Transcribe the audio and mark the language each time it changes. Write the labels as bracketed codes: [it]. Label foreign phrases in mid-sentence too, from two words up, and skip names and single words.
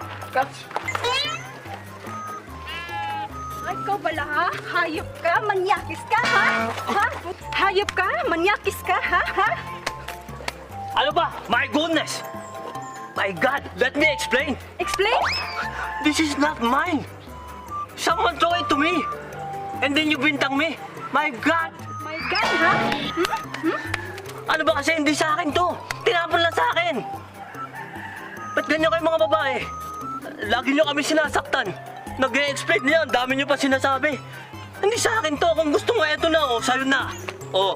[tl] ka. Ay, ikaw bala ha? Hayop ka? Manyakis ka ha? Ha? Hayop ka? Manyakis ka ha? Ha? Ano ba? [en] My goodness! My God, let me explain. Explain? This is not mine. Someone throw it to me. And then you bintang me. My God! My God ha? [tl] Ano ba kasi hindi sa akin to? Tinapon lang sa akin. Ba't ganyan kayo mga babae? Lagi nyo kami sinasaktan. Nag-e-explain niya, ang dami nyo pa sinasabi. Hindi sa akin to. Kung gusto mo, eto na, oh, sa'yo na. Oh,